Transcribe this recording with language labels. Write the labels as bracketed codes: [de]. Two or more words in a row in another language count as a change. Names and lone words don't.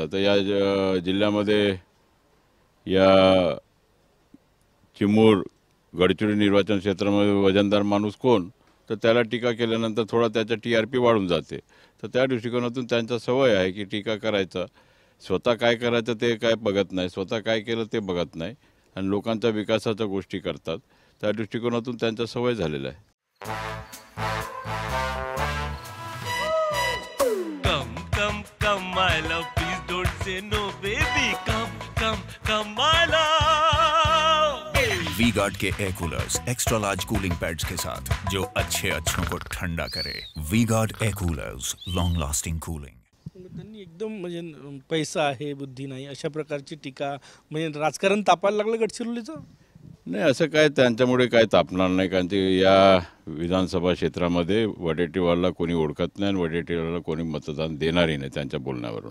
[mr] तर या जिल्ह्यामध्ये या चिमूर गडचिरोली निर्वाचन क्षेत्रामध्ये वजनदार माणूस कोण, तर त्याला टीका केल्यानंतर थोडा त्याचा TRP वाढून जाते. तर त्या दृष्टिकोनातून त्यांचा सवय आहे की टीका करायचा. स्वतः काय करायचं ते काय बघत नाही, स्वतः काय केलं ते बघत नाही आणि लोकांच्या विकासाच्या गोष्टी करतात. त्या दृष्टिकोनातून त्यांचा सवय झालेला आहे. [en] Come, come, come, my love. Please don't say no, baby. Come, come, come, my love. [hi] वी गार्ड के [en] air coolers extra large cooling pads [hi] के साथ जो अच्छों को ठंडा करे। [en] V-Guard air coolers, long lasting cooling. [mr] त्यांनी एकदम म्हणजे पैसा आहे बुद्धी नाही अशा प्रकारची टीका, म्हणजे राजकारण तापायला लागलं गडचिरोलीचं. नाही, असं काय त्यांच्यामुळे काय तापणार नाही, कारण ते या विधानसभा क्षेत्रामध्ये वडेट्टीवारला कोणी ओळखत नाही आणि वडेट्टीवारला कोणी मतदान देणारही नाही त्यांच्या बोलण्यावरून.